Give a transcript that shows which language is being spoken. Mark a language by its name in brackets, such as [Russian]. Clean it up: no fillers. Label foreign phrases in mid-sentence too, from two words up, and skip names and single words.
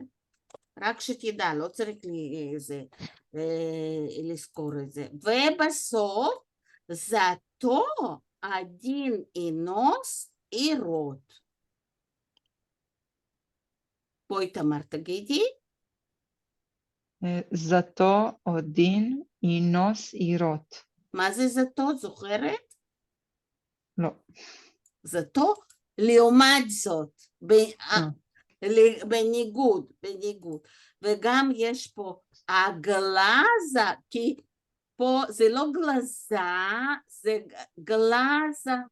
[Hebrew] רק שתדע, לא צריך לזכור את זה. ובסוף, [Russian] зато 1 и нос и рот. [Hebrew] בואי תמר, תגידי. [Russian] Зато 1 и нос и рот. [Hebrew] מה זה zato? זוכרת? לא. זאתו, לעומת זאת, בניגוד, וגם יש פה הגלזה, כי פה זה לא גלזה, זה גלזה,